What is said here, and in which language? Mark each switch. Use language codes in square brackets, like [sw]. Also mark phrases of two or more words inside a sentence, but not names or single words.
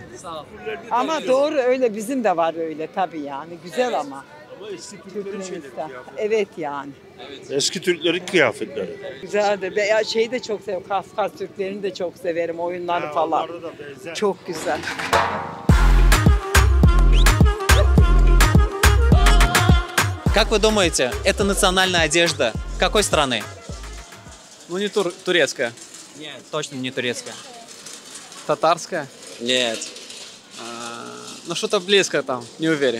[tr] Sağ olun. Ama doğru öyle bizim de var öyle tabii yani güzel ama. Türkmenistan. Evet yani. Eski Türklerin kıyafetleri. Güzeldi. Ve şeyi de çok seviyorum. Kafkas Türklerini de çok severim. Oyunları falan. Çok güzel. [ru] Как вы думаете, это национальная одежда какой страны? Ну не турецкая. Нет. Точно не турецкая. Татарская? Нет. Ну что-то близко там, не уверен.